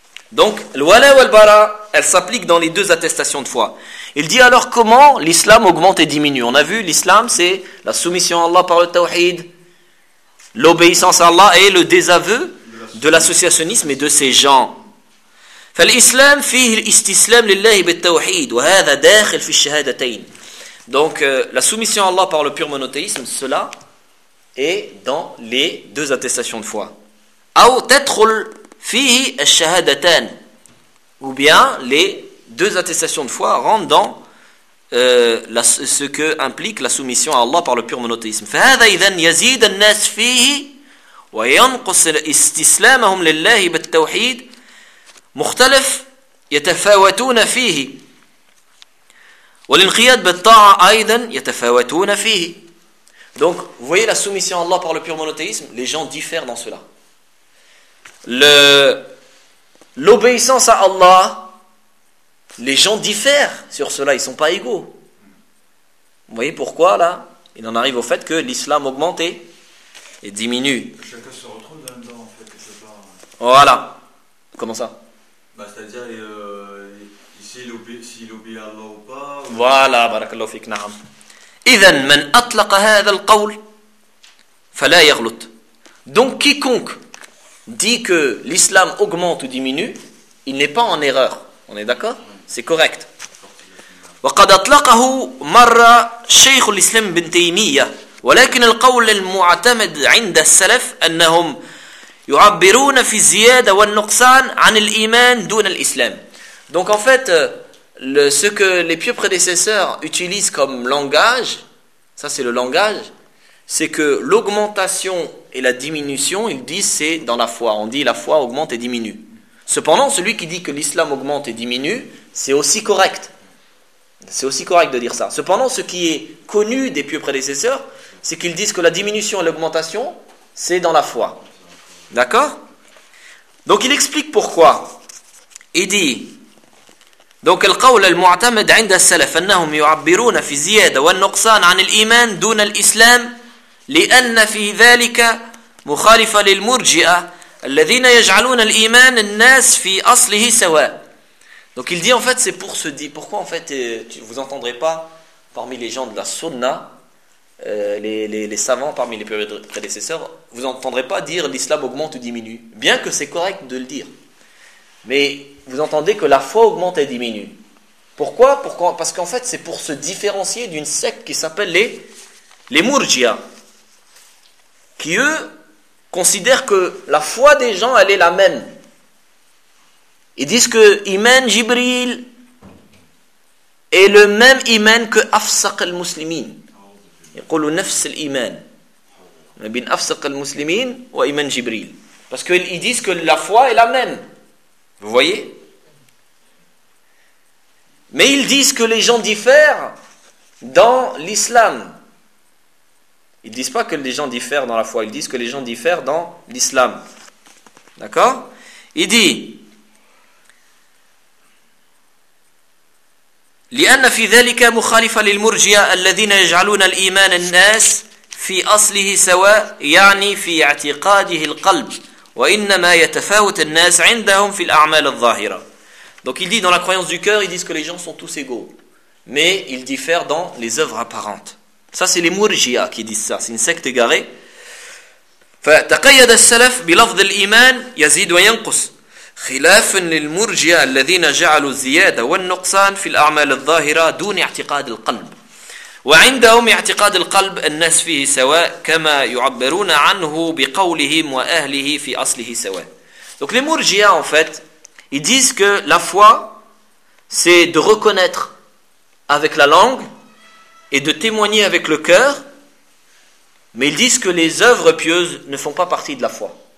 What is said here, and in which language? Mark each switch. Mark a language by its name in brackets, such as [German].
[French] Donc, l'wala wal-bara, elle s'applique dans les deux attestations de foi. Il dit alors comment l'islam augmente et diminue. On a vu, l'islam c'est la soumission à Allah par le tawhid, l'obéissance à Allah et le désaveu de l'associationnisme et de ses gens. [Arabic] فالإسلام فيه الاستسلام لله بالتوحيد وهذا داخل في الشهادتين. [French] Donc la soumission à Allah par le pur monothéisme, cela est dans les deux attestations de foi. [Arabic] أو تدخل فيه الشهادتان, [French] ou bien les deux attestations de foi rentrent dans ce que implique la soumission à Allah par le pur monothéisme. [Arabic] فهذا إذا يزيد الناس فيه وينقص استسلامهم لله بالتوحيد مختلف يتفاوتون فيه والانقياد بالطاعة أيضا يتفاوتون فيه. [French] Donc vous voyez la soumission à Allah par le pur monothéisme, les gens diffèrent dans cela. L'obéissance à Allah, les gens diffèrent sur cela, ils ne sont pas égaux. Vous voyez pourquoi là il en arrive au fait que l'islam augmente et diminue. Chacun se retrouve là-dedans en fait, quelque part. Voilà. Comment ça? C'est-à-dire, s'il obéit à Allah ou pas. Voilà, barakallahu fik, na'am. [Arabic] فلا يغلط. [French] Donc, quiconque dit que l'islam augmente ou diminue, il n'est pas en erreur. On est d'accord? C'est correct. [Arabic] وقد أطلقه مرة شيخ الإسلام بن تيمية ولكن القول المعتمد عند السلف أنهم يعبرون في الزيادة والنقصان عن الإيمان دون الإسلام. [French] Donc en fait, ce que les pieux prédécesseurs utilisent comme langage, ça c'est le langage, c'est que l'augmentation et la diminution, ils disent c'est dans la foi. On dit la foi augmente et diminue. Cependant, celui qui dit que l'islam augmente et diminue, c'est aussi correct. C'est aussi correct de dire ça. Cependant, ce qui est connu des pieux prédécesseurs, c'est qu'ils disent que la diminution et l'augmentation, c'est dans la foi. D'accord? Donc il explique pourquoi. Il dit donc le [Arabic] قول المعتمد عند السلف انهم يعبرون في زياده والنقصان عن الايمان دون الاسلام لان في ذلك مخالفه للمرجئه الذين يجعلون الايمان الناس في اصله سواء. [French] Donc il dit en fait c'est pour se dire pourquoi en fait vous entendrez pas parmi les gens de la sunna les savants parmi les prédécesseurs, vous n'entendrez pas dire l'islam augmente ou diminue, bien que c'est correct de le dire. Mais vous entendez que la foi augmente et diminue. Pourquoi? Parce qu'en fait, c'est pour se différencier d'une secte qui s'appelle les Murjia, qui eux considèrent que la foi des gens, elle est la même. Ils disent que Iman Jibril est le même Iman que Afsaq al-Muslimin. [Arabic] يقولون نفس الإيمان بين أفسق المسلمين وإيمان جبريل. [French] Parce qu'ils disent que la foi est la même. Vous voyez? Mais ils disent que les gens diffèrent dans l'islam. Ils disent pas que les gens diffèrent dans la foi. Ils disent que les gens diffèrent dans l'islam. D'accord? Il dit [Arabic] لأن في ذلك مخالفة للمرجئة الذين يجعلون الإيمان الناس في أصله سواء يعني في اعتقاده القلب وإنما يتفاوت الناس عندهم في الأعمال الظاهرة. [French] Donc il dit dans la croyance du cœur, ils disent que les gens sont tous égaux, mais ils diffèrent dans les œuvres apparentes. Ça, c'est les Mourjia qui disent ça. C'est une secte égarée. [Arabic] فتقيد السلف بلفظ الإيمان يزيد وينقص خلافا للمرجئة الذين جعلوا الزيادة والنقصان في الأعمال الظاهرة دون اعتقاد القلب وعندهم اعتقاد القلب الناس فيه سواء كما يعبرون عنه بقولهم وأهله في أصله سواء. [French] Donc les Mourjia en fait, ils disent que la foi c'est de reconnaître avec la langue et de témoigner avec le cœur. Mais ils disent que les œuvres pieuses ne font pas partie de la foi.